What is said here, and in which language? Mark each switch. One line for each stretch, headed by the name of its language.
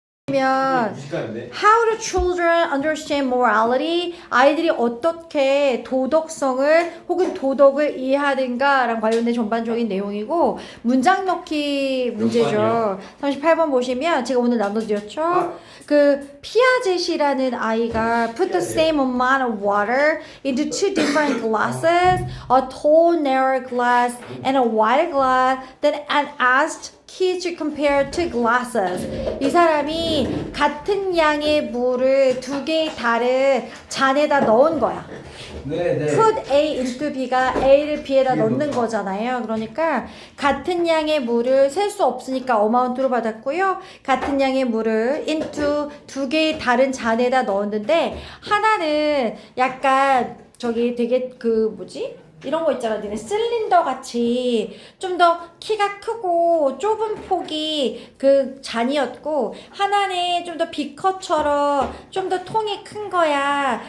English: 면 How do children understand morality?
Korean: 아이들이 어떻게 도덕성을 혹은 도덕을 이해하는가 랑 관련된 전반적인 내용이고 문장 넣기 문제죠. 38번 보시면 제가 오늘 나눠드렸죠. 그 피아젯이라는 아이가
English: put the same amount of water into two different glasses, a tall narrow glass and a wide glass, then and asked kids to compare two glasses.
Korean: 이 사람이 같은 양의 물을 두 개의 다른 잔에다 넣은 거야.
English: Put A into B
Korean: 가 A를 B에다 넣는 거잖아요. 그러니까 같은 양의 물을 셀 수 없으니까 어마운트로 받았고요. 같은 양의 물을 into 두 개의 다른 잔에다 넣었는데 하나는 약간 저기 되게 그 뭐지? 이런 거 있잖아. 니네 실린더 같이 좀 더 키가 크고 좁은 폭이 그 잔이었고 하나는 좀 더 비커처럼 좀 더 통이 큰 거야.